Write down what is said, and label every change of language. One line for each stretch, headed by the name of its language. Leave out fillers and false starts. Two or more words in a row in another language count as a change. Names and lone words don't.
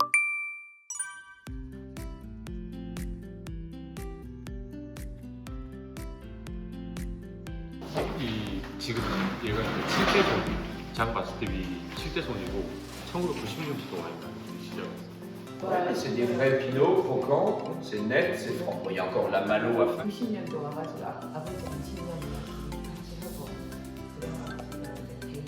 Korean: 지금 얘가 7대 손, 장 바스팁이 7대 손이고 1990년부터 와인 만드는 시작이었어요.
French: Ouais, c'est des vrais pinots croquants, c'est net, c'est franc. Bon, il y a encore la malo à faire.
Korean: 20년도 와가지고 아버지 20년 같이 하고 그래가지고 개인